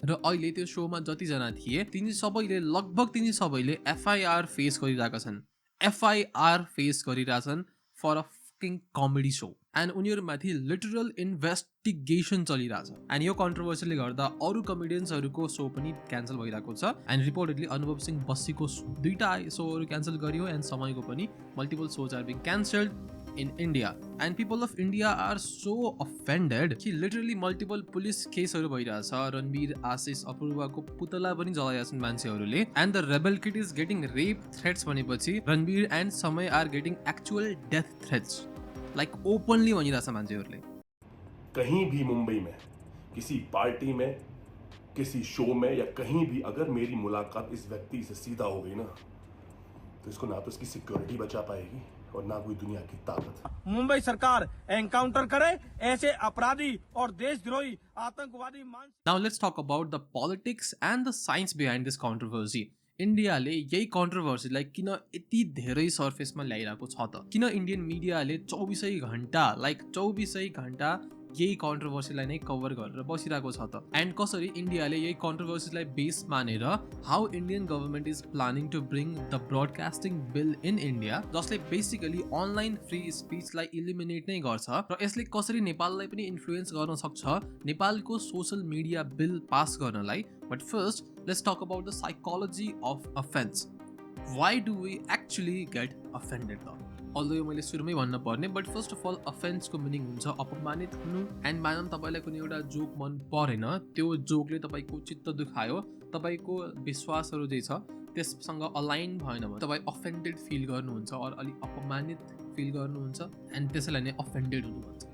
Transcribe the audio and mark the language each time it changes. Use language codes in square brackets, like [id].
[ne] र अहिले त्यो सोमा जतिजना थिए लगभग तिनी सबैले एफआइआर फेस गरिरहेका छन्, एफआइआर फेस गरिरहेछन् for a fucking comedy so. And उनीहरूमाथि लिटरल इन्भेस्टिगेसन चलिरहेछ। एन्ड यो कन्ट्रोभर्सीले गर्दा अरू कमेडियन्सहरूको सो पनि क्यान्सल भइरहेको छ। एन्ड रिपोर्टेडली अनुभव सिंह बस्सीको 2टा सोहरू क्यान्सल गरियो, एन्ड समयको पनि [en] Multiple shows are being cancelled in India. And people of India are so offended [ne] कि [en] literally multiple police [ne] केसहरू भइरहेछ। रणवीर, आशिष, अपूर्वाको पुतला पनि जलाइरहेछन् मान्छेहरूले। [en] And the rebel kid is getting rape threats [ne] भनेपछि [en] Ranveer and Samay are getting actual death threats. Like openly [ne] भनिरहेछ मान्छेहरूले। [hi] कहीं भी मुंबई में किसी पार्टी में, किसी शो में या कहीं भी अगर मेरी मुलाकात इस व्यक्ति से सीधा हो गई ना, तो इसको ना तो इसकी सिक्योरिटी बचा पाएगी और ना कोई दुनिया की ताकत। मुंबई सरकार एनकाउंटर करे ऐसे अपराधी और देशद्रोही आतंकवादी [en] Now let's talk about the politics and the science behind this controversy. [ne] इन्डियाले यही कन्ट्रोभर्सीलाई किन यति धेरै सर्फेसमा ल्याइरहेको छ त? किन इन्डियन मिडियाले 24 घण्टा यही कन्ट्रोभर्सीलाई नै कभर गरेर बसिरहेको छ त? एन्ड कसरी इन्डियाले यही कन्ट्रोभर्सीलाई बेस मानेर [en] how Indian government is planning to bring the broadcasting bill in India, [ne] जसले बेसिकली अनलाइन फ्री स्पिचलाई इलिमिनेट नै गर्छ। र यसले कसरी नेपाललाई पनि इन्फ्लुएन्स गर्न सक्छ नेपालको सोसल मिडिया बिल पास गर्नलाई। [en] But first let's talk about the psychology of offense. Why do we actually get offended though? Although [ne] मैले सुरुमै भन्न पर्ने, [en] but first of all [ne] offense को मिनिङ हुन्छ अपमानित हुनु। एन्ड मानम तपाईलाई कुनै एउटा जोक मन परेन, त्यो जोकले तपाईको चित्त दुखायो, तपाईको विश्वासहरू जे छ त्यससँग अलाइन भएन भने तपाई अफेन्डेड फिल गर्नुहुन्छ और अलि अपमानित फिल गर्नुहुन्छ, एन्ड त्यसैलाई नै अफेन्डेड हुनु भन्छ।